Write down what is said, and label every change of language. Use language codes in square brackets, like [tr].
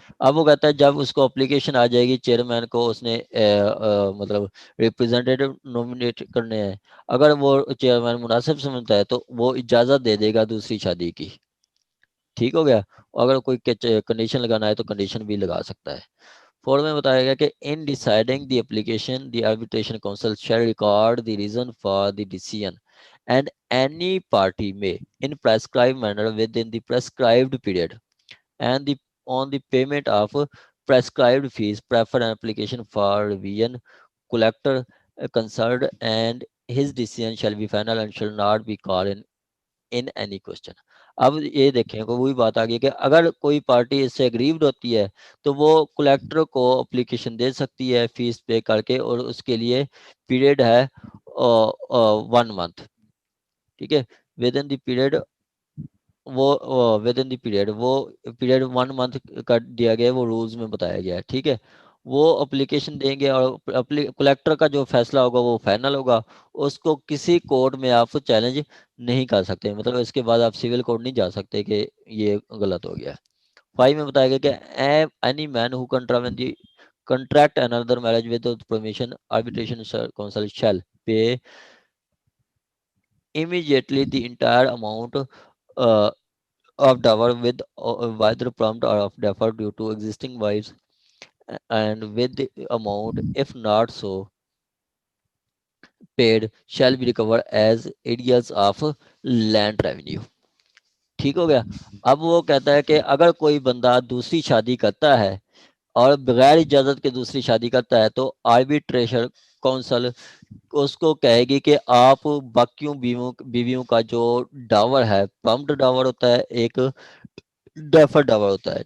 [hi] अब वो कहता है जब उसको एप्लीकेशन आ जाएगी चेयरमैन को, उसने मतलब रिप्रेजेंटेटिव नॉमिनेट करने हैं, अगर वो चेयरमैन मुनासिब समझता है तो वो इजाज़त दे देगा दूसरी शादी की। ठीक हो गया? अगर कोई कंडीशन लगाना है तो कंडीशन भी लगा सकता है। 4 में बताया गया कि [en] In deciding the application the arbitration council shall record the reason for the decision and any party may in prescribed manner within the prescribed period and the on the payment of prescribed fees prefer an application for revision collector concerned and his decision shall be final and shall not be called in any question. [hi] अब ये देखें को वही बात आ गई कि अगर कोई पार्टी इससे एग्रीव्ड होती है तो वो कलेक्टर को एप्लीकेशन दे सकती है फीस पे करके और उसके लिए पीरियड है 1 मंथ, ठीक है, [en] within the period [hi] वो विद इन द पीरियड वो पीरियड 1 मंथ कर दिया गया है, वो रूल्स में बताया गया है, ठीक है। वो एप्लीकेशन देंगे और कलेक्टर का जो फैसला होगा वो फाइनल होगा, उसको किसी कोर्ट में आप चैलेंज नहीं कर सकते, मतलब इसके बाद आप सिविल कोर्ट नहीं जा सकते कि ये गलत हो गया। 5 में बताया गया कि [en] Any man who contravene the contract another marriage without permission arbitration council shall pay immediately the entire amount of dower with whether prompt or of deferred due to existing wives and with the amount if not so paid shall be recovered as areas of land revenue। [hi] ठीक हो गया। अब वो कहता है कि अगर कोई बंदा दूसरी शादी करता है और बगैर इजाजत के दूसरी शादी करता है तो आर्बिट्रेशन काउंसिल उसको कहेगी कि आप बाकियों बीवियों का जो डावर है, प्रॉम्प्ट डावर होता है, एक डेफर डावर होता है।